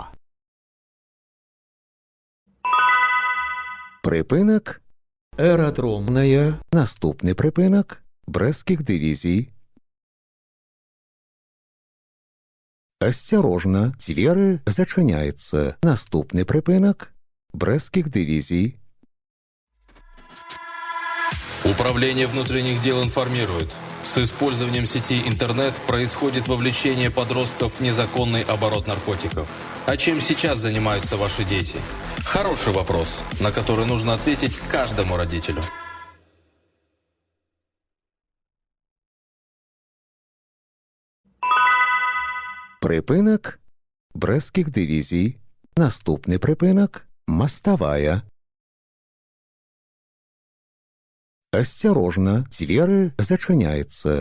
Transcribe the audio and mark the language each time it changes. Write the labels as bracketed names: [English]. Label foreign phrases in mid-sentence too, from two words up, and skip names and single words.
[Belarusian] Прыпынак. Аэродромная. Наступны прыпынак. Брэсцкіх дывізій. Асцярожна, дзверы зачыняецца. Наступны прыпынак. Брэсцкіх дывізій. [Russian] Управление внутренних дел информирует. С использованием сети интернет происходит вовлечение подростков в незаконный оборот наркотиков. А чем сейчас занимаются ваши дети? Хороший вопрос, на который нужно ответить каждому родителю. [Belarusian] Прыпынак. Брэсцкіх дывізій. Наступны прыпынак. Маставая. Асцярожна, дзверы зачыняецца.